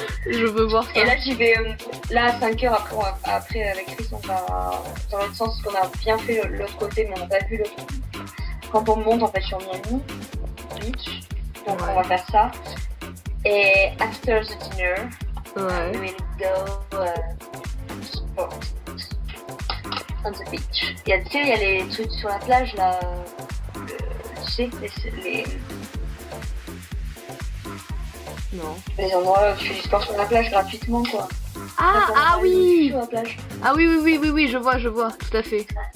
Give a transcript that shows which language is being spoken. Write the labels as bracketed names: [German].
[French] Je veux voir ça. Et là, j'y vais. Là, à 5h après avec Chris, on va dans l'autre sens, parce qu'on a bien fait l'autre côté, mais on n'a pas vu l'autre. Quand on monte en fait sur Miami Beach, donc Ouais. on va faire ça. Et [English] after the dinner, [French] Ouais. [English] we will go sport on the beach. [French] Tu sais, il y a les trucs sur la plage là. Tu sais, Non. les endroits où tu fais du sport sur la plage gratuitement quoi. Ah oui. Sur la plage. Ah oui, je vois, tout à fait.